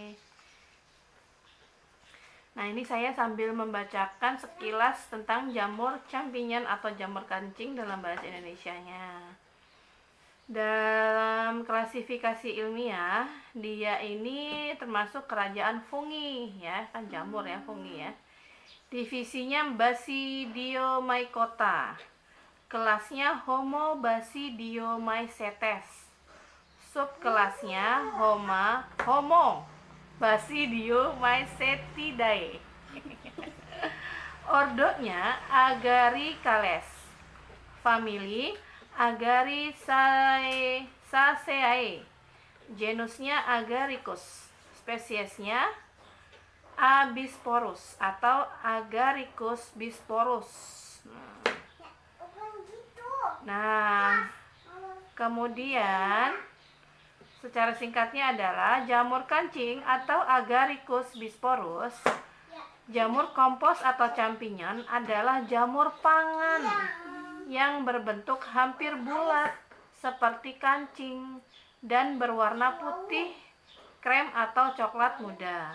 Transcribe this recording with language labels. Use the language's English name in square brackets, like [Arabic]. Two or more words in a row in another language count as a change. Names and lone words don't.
[Indonesian] Nah, ini saya sambil membacakan sekilas tentang jamur campinyan atau jamur kancing dalam bahasa Indonesianya. Dalam klasifikasi ilmiah, dia ini termasuk kerajaan fungi ya, kan jamur ya, fungi ya. Divisinya Basidiomycota. Kelasnya Homo Basidiomycetes. Subkelasnya Homo Basidiomycetidae. Ordonya Agaricales. Famili Agaricaceae. Genusnya Agaricus. Spesiesnya Abisporus atau Agaricus bisporus. Nah, kemudian secara singkatnya adalah jamur kancing atau Agaricus bisporus. Jamur kompos atau campinyon adalah jamur pangan yang berbentuk hampir bulat seperti kancing dan berwarna putih, krem atau coklat muda.